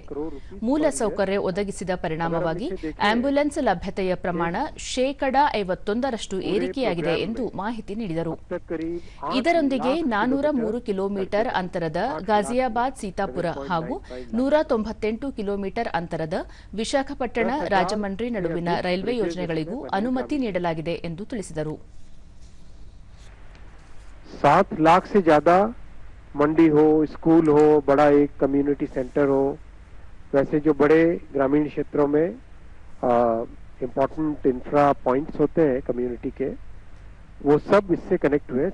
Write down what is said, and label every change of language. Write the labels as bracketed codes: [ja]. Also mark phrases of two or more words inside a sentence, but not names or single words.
[kn] ಮೂಲಸೌಕರ್ಯ ಒದಗಿಸಿದ ಪರಿಣಾಮವಾಗಿ ಆಂಬ್ಯುಲೆನ್ಸ್ ಲಭ್ಯತೆಯ ಪ್ರಮಾಣ ಶೇಕಡ 51ರಷ್ಟು ಏರಿಕೆಯಾಗಿದೆ ಎಂದು ಮಾಹಿತಿ ನೀಡಿದರು. ಇದರೊಂದಿಗೆ 403 ಕಿಲೋಮೀಟರ್ ಅಂತರದ ಗಾಜಿಯಾಬಾದ್ ಸೀತಾಪುರ ಹಾಗೂ 198 ಕಿಲೋಮೀಟರ್ ಅಂತರದ ವಿಶಾಖಪಟ್ಟಣ ರಾಜಮಂಡ್ರಿ ನಡುವಿನ ರೈಲ್ವೆ ಯೋಜನೆಗಳಿಗೂ ಅನುಮತಿ ನೀಡಲಾಗಿದೆ ಎಂದು ತಿಳಿಸಿದರು. [hi] 7 लाख से ज्यादा मंडी हो, स्कूल हो, बड़ा एक [en] community centre [hi] हो, वैसे जो बड़े ग्रामीण क्षेत्रों में [en] important infra points [hi] होते हैं कम्युनिटी के, वो सब इससे कनेक्ट हुए.